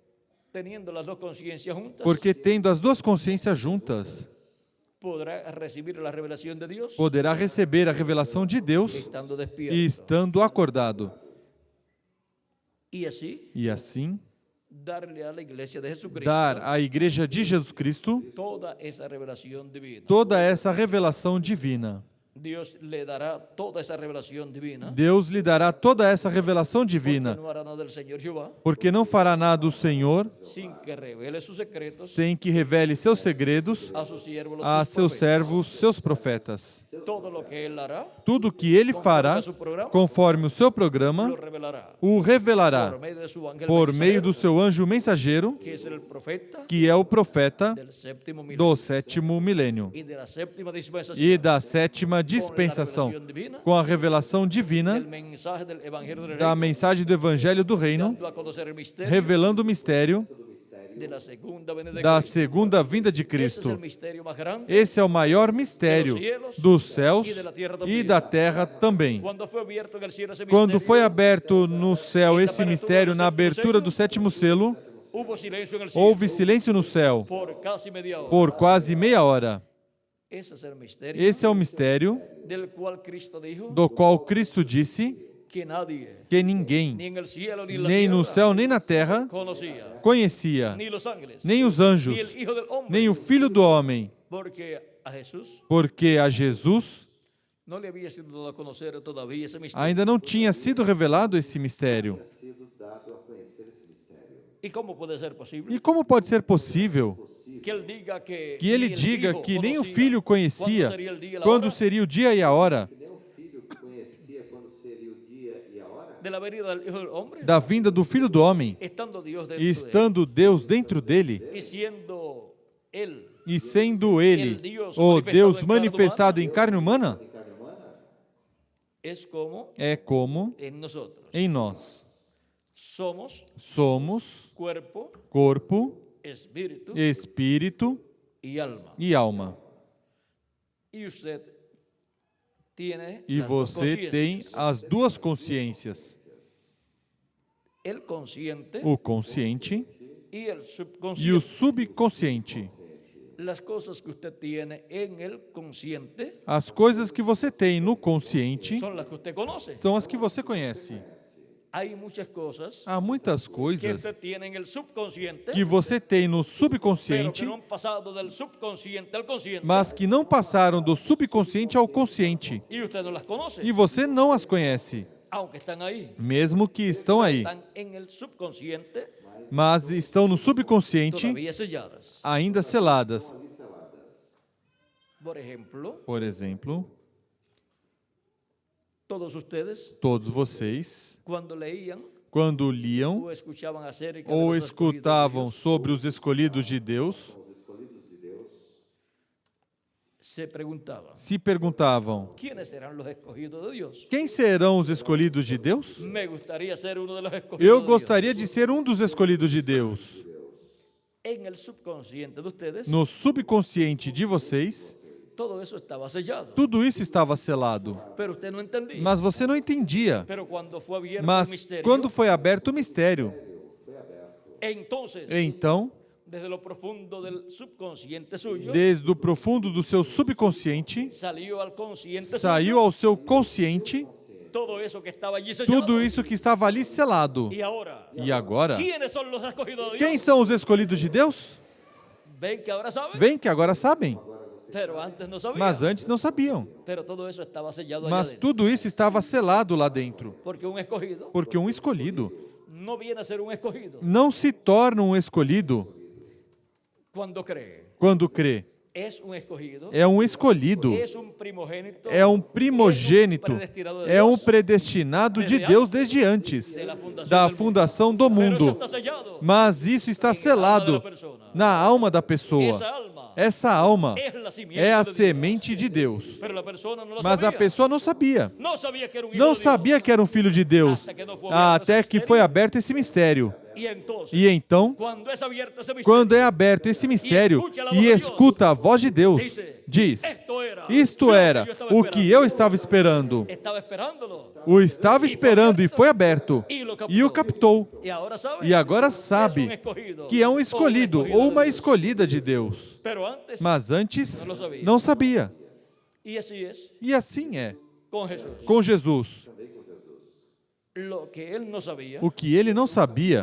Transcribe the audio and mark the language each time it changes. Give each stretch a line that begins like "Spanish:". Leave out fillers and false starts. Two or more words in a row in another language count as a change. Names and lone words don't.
Portuguese: tendo as duas consciências juntas, poderá receber a revelação de Deus e estando acordado. E assim, dar à igreja de Jesus Cristo toda essa revelação divina.
Spanish: Dios le dará toda esa revelación divina.
Portuguese: Deus lhe dará toda essa revelação Porque divina,
Spanish: no hará nada el Señor Jehová
Portuguese: porque não fará nada o Senhor
Spanish: sin que revele sus secretos
Portuguese: sem que revele seus segredos
Spanish: a sus siervos, los a sus
Portuguese: seus
Spanish: profetas.
Portuguese: servos, seus profetas.
Spanish: Todo lo que él hará,
Portuguese: Tudo o que ele fará, conforme o seu programa,
Spanish: lo revelará
Portuguese: o revelará
Spanish: por medio de su ángel
Portuguese: por meio
Spanish: mensajero,
Portuguese: do seu anjo mensageiro,
Spanish: que es el profeta
Portuguese: que é o profeta
Spanish: del séptimo milenio
Portuguese: do sétimo milênio
Spanish: y de la séptima dispensación,
Portuguese: e da sétima
Spanish: con la
Portuguese: dispensação,
Spanish: revelación divina,
Portuguese: com a revelação divina
Spanish: del mensaje del evangelio del
Portuguese: da
Spanish: reino,
Portuguese: mensagem do Evangelho do Reino,
Spanish: dando a conocer el misterio
Portuguese: revelando o mistério
Spanish: de la segunda venida de
Portuguese: da
Spanish: Cristo.
Portuguese: segunda vinda de
Spanish: Ese es
Portuguese: Cristo.
Spanish: el misterio más grande.
Portuguese: Esse é o maior mistério dos céus e da terra também.
Spanish: Cuando fue abierto en el cielo ese
Portuguese: Quando
Spanish: misterio,
Portuguese: foi aberto no céu esse mistério, na abertura do sétimo selo,
Spanish: hubo silencio en el cielo
Portuguese: houve silêncio no céu
Spanish: por casi media hora.
Portuguese: por quase meia hora.
Spanish: Ese es el misterio
Portuguese: Esse é o mistério
Spanish: del cual Cristo dijo
Portuguese: do qual Cristo disse
Spanish: que nadie,
Portuguese: que ninguém,
Spanish: ni en el cielo ni en la
Portuguese: nem no
Spanish: tierra,
Portuguese: céu nem na terra,
Spanish: conocía,
Portuguese: conhecia,
Spanish: ni los ángeles,
Portuguese: nem os
Spanish: ni
Portuguese: anjos,
Spanish: el Hijo del Hombre,
Portuguese: nem o Filho do Homem,
Spanish: porque a Jesús
Portuguese: porque a Jesus
Spanish: no le había sido dado a conocer todavía ese misterio.
Portuguese: ainda não tinha sido revelado esse mistério.
Spanish: ¿Y cómo puede ser posible
Portuguese: E como pode ser possível
Spanish: que él diga que,
Portuguese: que ele
Spanish: ni el
Portuguese: diga
Spanish: Hijo
Portuguese: que nem o
Spanish: conocía
Portuguese: Filho conhecia
Spanish: cuándo sería el día y la
Portuguese: quando
Spanish: hora
Portuguese: seria o dia e a hora
Spanish: de la venida del Hijo del Hombre,
Portuguese: da vinda do Filho do Homem,
Spanish: estando Dios dentro
Portuguese: e
Spanish: de él
Portuguese: estando Deus dentro dele,
Spanish: y siendo él
Portuguese: e sendo ele o Deus manifestado em carne humana?
Spanish: es como
Portuguese: É como
Spanish: en nosotros
Portuguese: em nós
Spanish: somos
Portuguese: somos
Spanish: cuerpo,
Portuguese: corpo,
Spanish: espíritu
Portuguese: espírito
Spanish: y alma.
Portuguese: e alma.
Spanish: Y usted tiene
Portuguese: E
Spanish: las dos
Portuguese: você tem
Spanish: conciencias.
Portuguese: as duas consciências,
Spanish: El consciente
Portuguese: o consciente
Spanish: y el
Portuguese: e o
Spanish: subconsciente.
Portuguese: subconsciente.
Spanish: Las cosas que usted tiene en el consciente
Portuguese: As coisas que você tem no consciente
Spanish: son las que usted conoce.
Portuguese: são as que você conhece.
Spanish: Hay muchas cosas
Portuguese: Há muitas
Spanish: que
Portuguese: coisas
Spanish: usted tiene en el subconsciente,
Portuguese: que você tem no
Spanish: pero que
Portuguese: subconsciente,
Spanish: no han pasado del subconsciente al consciente
Portuguese: mas que não passaram do subconsciente ao consciente.
Spanish: y usted no las conoce,
Portuguese: E você não as conhece,
Spanish: aunque están ahí.
Portuguese: mesmo que estão aí,
Spanish: Están en el subconsciente
Portuguese: mas estão no subconsciente
Spanish: todavía selladas.
Portuguese: ainda seladas.
Spanish: Por ejemplo,
Portuguese: Por exemplo,
Spanish: todos ustedes
Portuguese: todos vocês,
Spanish: cuando leían
Portuguese: quando liam
Spanish: o escuchaban acerca de
Portuguese: ou
Spanish: los escogidos de
Portuguese: escutavam
Spanish: Dios,
Portuguese: sobre os escolhidos de Deus,
Spanish: se preguntaban,
Portuguese: se perguntavam:
Spanish: ¿quiénes serán los escogidos de Dios?
Portuguese: quem serão os escolhidos de Deus?
Spanish: Me gustaría ser uno de los escogidos
Portuguese: Eu
Spanish: de
Portuguese: gostaria de ser um dos escolhidos de Deus.
Spanish: Dios. En el subconsciente de ustedes,
Portuguese: No subconsciente de vocês,
Spanish: todo eso estaba sellado,
Portuguese: tudo isso estava selado.
Spanish: pero usted no entendía.
Portuguese: Mas você não entendia.
Spanish: Pero cuando fue abierto el
Portuguese: Mas
Spanish: misterio,
Portuguese: quando foi aberto o mistério,
Spanish: entonces,
Portuguese: então,
Spanish: desde lo profundo del subconsciente suyo,
Portuguese: desde o profundo do seu subconsciente,
Spanish: salió al consciente
Portuguese: saiu
Spanish: suyo
Portuguese: ao seu consciente
Spanish: todo eso que estaba allí sellado.
Portuguese: tudo isso que estava ali selado.
Spanish: Y ahora,
Portuguese: E agora,
Spanish: ¿quiénes son los escogidos de
Portuguese: quem
Spanish: Dios?
Portuguese: são os escolhidos de Deus?
Spanish: Ven que ahora saben,
Portuguese: Vem que agora sabem,
Spanish: pero antes no sabían.
Portuguese: mas antes não sabiam.
Spanish: Pero todo eso estaba sellado allá
Portuguese: Mas
Spanish: adentro.
Portuguese: tudo isso estava selado lá dentro,
Spanish: Porque un escogido
Portuguese: porque um escolhido
Spanish: no viene a ser un escogido
Portuguese: não se torna um escolhido
Spanish: cuando cree.
Portuguese: quando crê.
Spanish: Es un escogido,
Portuguese: É um escolhido,
Spanish: es un primogénito,
Portuguese: é um primogênito,
Spanish: predestinado de
Portuguese: é um
Spanish: Dios,
Portuguese: predestinado de Deus desde antes da fundação do
Spanish: pero eso
Portuguese: mundo.
Spanish: está sellado
Portuguese: Mas isso está selado na alma da pessoa.
Spanish: Esa alma
Portuguese: Essa alma
Spanish: es la simiente
Portuguese: é a
Spanish: de Dios.
Portuguese: semente de Deus.
Spanish: Pero la persona no lo
Portuguese: Mas a
Spanish: sabía.
Portuguese: pessoa não sabia.
Spanish: No sabía que era un hijo
Portuguese: Não
Spanish: de Dios.
Portuguese: sabia que era um filho de Deus. Até que foi aberto esse mistério.
Spanish: Y entonces,
Portuguese: E então,
Spanish: cuando es abierto ese misterio,
Portuguese: quando é aberto esse mistério e escuta a voz de Deus, diz: isto era o que eu estava esperando.
Spanish: estaba esperándolo
Portuguese: O estava esperando e foi aberto. E o captou.
Spanish: y ahora sabe
Portuguese: E agora
Spanish: que es un
Portuguese: sabe
Spanish: escogido,
Portuguese: que é um
Spanish: o
Portuguese: escolhido
Spanish: escogido
Portuguese: ou
Spanish: de
Portuguese: uma
Spanish: Dios.
Portuguese: escolhida de Deus.
Spanish: Pero antes,
Portuguese: Mas antes Não sabia. não sabia.
Spanish: y así es
Portuguese: E assim é
Spanish: con Jesús.
Portuguese: com Jesus.
Spanish: Lo que él no sabía
Portuguese: O que ele não sabia